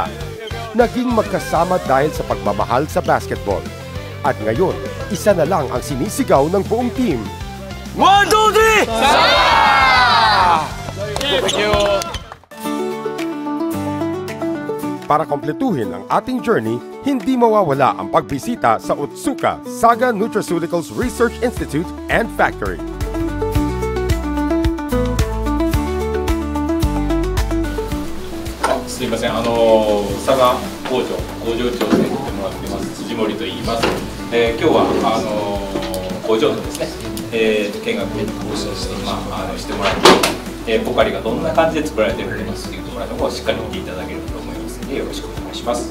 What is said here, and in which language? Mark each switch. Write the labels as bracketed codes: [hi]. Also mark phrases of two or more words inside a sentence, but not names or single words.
[tl] Naging magkasama dahil sa pagmamahal sa basketball. At ngayon, isa na lang ang sinisigaw ng buong team. [en] 1, 2, 3! Thank you! [tl] Para kompletuhin ang ating journey, hindi mawawala ang pagbisita sa Otsuka Saga Nutraceuticals Research Institute and Factory. [ja] すいません、佐賀工場長で行ってもらってます辻森と言います。今日は工場のですね、見学をしてもらって、ポカリがどんな感じで作られているのかっていうところをしっかり見ていただけると思いますのでよろしくお願いします。